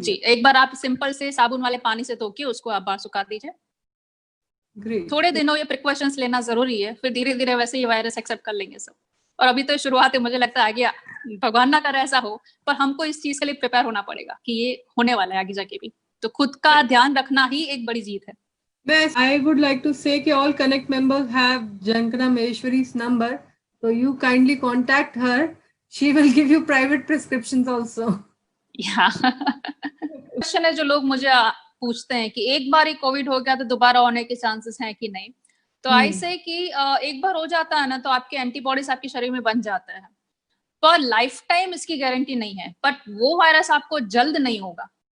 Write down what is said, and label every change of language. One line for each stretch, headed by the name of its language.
Hindi: जी, एक बार आप सिंपल से साबुन वाले पानी से धो के उसको आप बाहर सुखा दीजिए। ग्रेट। थोड़े दिनों ये प्रिकॉशंस लेना जरूरी है, फिर धीरे धीरे वैसे ये वायरस एक्सेप्ट कर लेंगे सब। और अभी तो शुरुआत है, मुझे लगता है आगे, भगवान ना करे ऐसा हो, पर हमको इस चीज के लिए प्रिपेयर होना पड़ेगा कि ये होने वाला है आगे जाके भी। तो खुद का ध्यान रखना ही एक बड़ी जीत है।
English: I would like to say that all Connect members have Jankana Maheshwari's number, so you kindly contact her. She will give you private prescriptions also.
Hindi: Question है जो लोग मुझे पूछते हैं कि एक बार ही कोविड हो गया तो दोबारा होने के चांसेस हैं कि नहीं, तो आई से कि एक बार हो जाता है ना तो आपके एंटीबॉडीज आपके शरीर में बन जाते हैं, पर लाइफ टाइम इसकी गारंटी नहीं है, बट वो वायरस आपको जल्द नहीं होगा।